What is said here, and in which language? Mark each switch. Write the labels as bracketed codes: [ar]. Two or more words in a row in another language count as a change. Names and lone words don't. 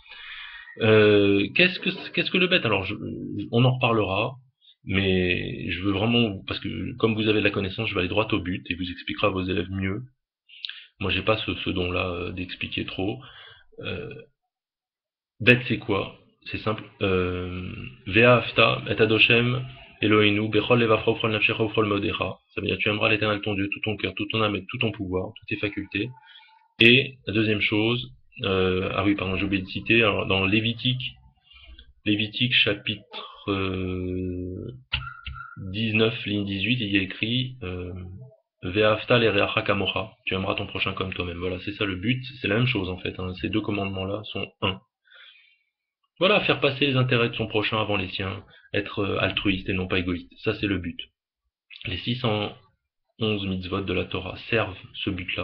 [fr] Qu'est-ce que le bet? Alors, on en reparlera, mais je veux vraiment, parce que comme vous avez de la connaissance, je vais aller droit au but et vous expliquera à vos élèves mieux. Moi, j'ai pas ce don-là d'expliquer trop. Euh, Bet, c'est quoi? C'est simple. [he] ואהבת את אדושם אלהינו בכל לבבך ובכל נפשך ובכל מאדך. [fr] Ça veut dire tu aimeras l'Éternel ton Dieu, tout ton cœur, toute ton âme et tout ton pouvoir, toutes tes facultés. Et la deuxième chose, ah oui, pardon, j'ai oublié de citer, alors, dans Lévitique chapitre 19, ligne 18, il y a écrit [he] ואהבת לרעך כמוך. [fr] Tu aimeras ton prochain comme toi-même. Voilà, c'est ça le but. C'est la même chose en fait. Hein. Ces deux commandements-là sont un. Voilà, faire passer les intérêts de son prochain avant les siens, être altruiste et non pas égoïste. Ça, c'est le but. Les 611 mitzvot de la Torah servent ce but-là.